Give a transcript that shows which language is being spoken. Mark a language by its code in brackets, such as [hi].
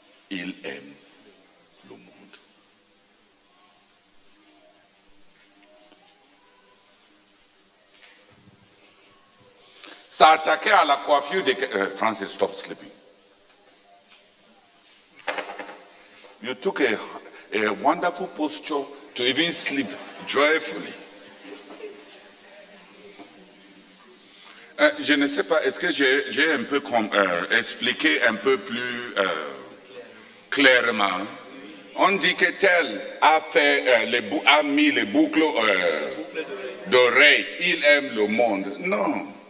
[fr] Il aime le monde. s'attaquer à la coiffure de... [en] Francis, stop sleeping. You took a wonderful posture to even sleep joyfully. [fr] Je ne sais pas, est-ce que j'ai un peu expliqué un peu plus clairement? On dit que tel a mis les boucles d'oreilles, il aime le monde. Non.